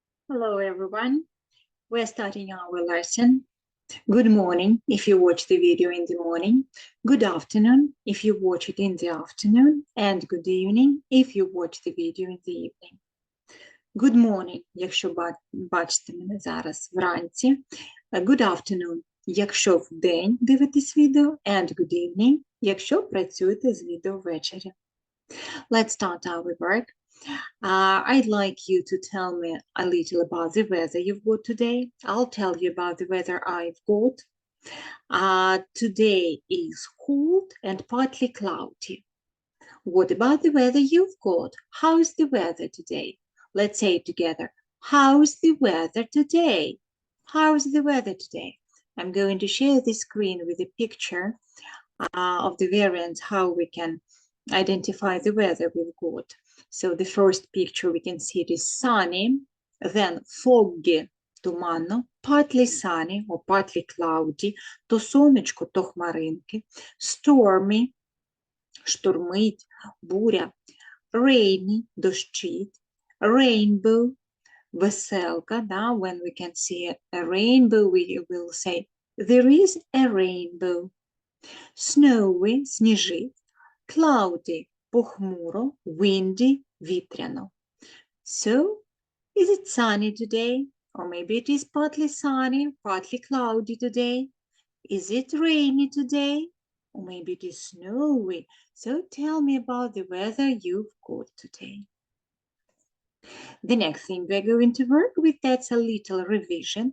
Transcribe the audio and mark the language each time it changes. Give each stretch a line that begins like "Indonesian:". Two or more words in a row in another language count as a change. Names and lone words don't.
English: Hello, everyone. We're starting our lesson. Good morning if you watch the video in the morning. Good afternoon if you watch it in the afternoon. And good evening if you watch the video in the evening. Good morning,
Ukrainian: якщо бачите мене зараз вранці.
English: Good afternoon,
Ukrainian: якщо вдень дивитесь відео.
English: And good evening,
Ukrainian: якщо працюєте з відео ввечері.
English: Let's start our work. I'd like you to tell me a little about the weather you've got today. I'll tell you about the weather I've got. Today is cold and partly cloudy. What about the weather you've got? How's the weather today? Let's say it together. How's the weather today? How's the weather today? I'm going to share the screen with a picture of the variants, how we can identify the weather we've got. So the first picture we can see it is sunny, then foggy, туманно, partly sunny or partly cloudy,
Ukrainian: то сонечко, то хмаринки, stormy, штормить, буря, rainy, дощить, rainbow, веселка, да?
English: When we can see a rainbow, we will say, there is a rainbow. Snowy,
Ukrainian: сніжить, cloudy, похмуро, windy, вітряно.
English: So, is it sunny today? Or maybe it is partly sunny, partly cloudy today. Is it rainy today? Or maybe it is snowy. So tell me about the weather you've got today. The next thing we're going to work with, that's a little revision.